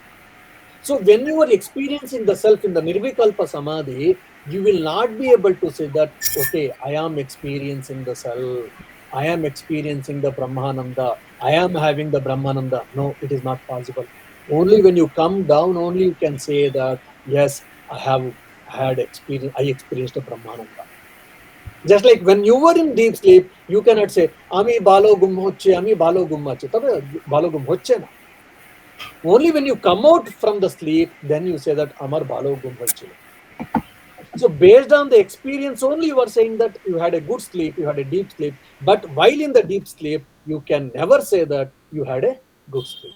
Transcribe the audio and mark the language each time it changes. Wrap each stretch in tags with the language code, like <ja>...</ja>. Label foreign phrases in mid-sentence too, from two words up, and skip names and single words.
<en>So when you are experiencing the self in the Nirvikalpa Samadhi, you will not be able to say that, okay, I am experiencing the self, I am experiencing the Brahmananda, I am having the Brahmananda. No, it is not possible. Only when you come down, only you can say that, yes, I experienced the Brahmananda. Just like when you were in deep sleep, you cannot say,</en> <bn>আমি ভালো ঘুম হচ্ছে, আমি ভালো ঘুম হচ্ছে. তবে ভালো ঘুম হচ্ছে না.</bn> <en>Only when you come out from the sleep, then you say that</en> <bn>আমার ভালো ঘুম হচ্ছে.</bn> <en>So based on the experience only, you are saying that you had a good sleep, you had a deep sleep. But while in the deep sleep, you can never say that you had a good sleep.</en>